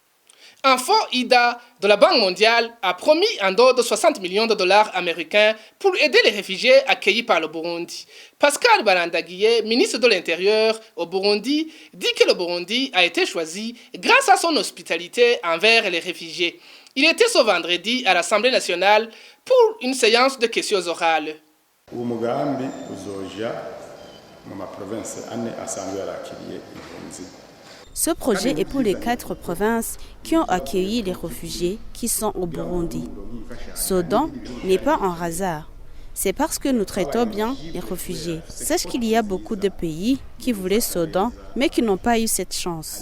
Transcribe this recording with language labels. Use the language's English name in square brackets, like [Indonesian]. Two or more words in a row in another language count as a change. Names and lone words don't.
[French] Un fonds IDA de la Banque mondiale a promis un don de 60 millions de dollars américains pour aider les réfugiés accueillis par le Burundi. Pascal Barandagiye, ministre de l'Intérieur au Burundi, dit que le Burundi a été choisi grâce à son hospitalité envers les réfugiés. Il était ce vendredi à l'Assemblée nationale pour une séance de questions orales. [Rundi] Umugambi uzoja mu maprovince ane asanzwe yarakiriye impunzi. [French] Ce projet est pour les 4 provinces qui ont accueilli les réfugiés qui sont au Burundi. Ce don n'est pas un hasard. C'est parce que nous traitons bien les réfugiés. Sache qu'il y a beaucoup de pays qui voulaient ce don, mais qui n'ont pas eu cette chance.